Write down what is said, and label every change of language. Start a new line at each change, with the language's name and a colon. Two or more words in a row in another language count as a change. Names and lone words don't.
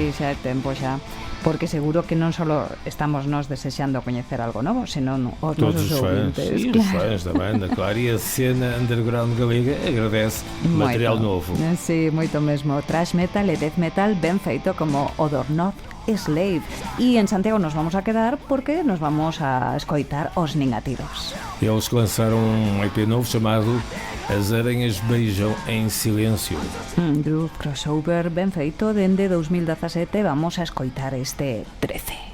Galician: Sí, xa é tempo xa, porque seguro que non só estamos nós desexando coñecer algo novo, senón os nosos ouvintes.
Portuguese: E os fãs da banda, claro, e a cena underground galega agradece material novo.
Galician: Sí, moito mesmo,
English: thrash metal
Galician: e
English: death metal
Galician: ben feito como o do North Slave. E en Santiago nos vamos a quedar porque nos vamos a escoitar os Ningativos.
Portuguese: Eles lançaram um EP novo chamado As Aranhas Beijam em Silêncio.
English: Groove crossover
Galician: ben feito dende 2017. Vamos a escoitar este 13.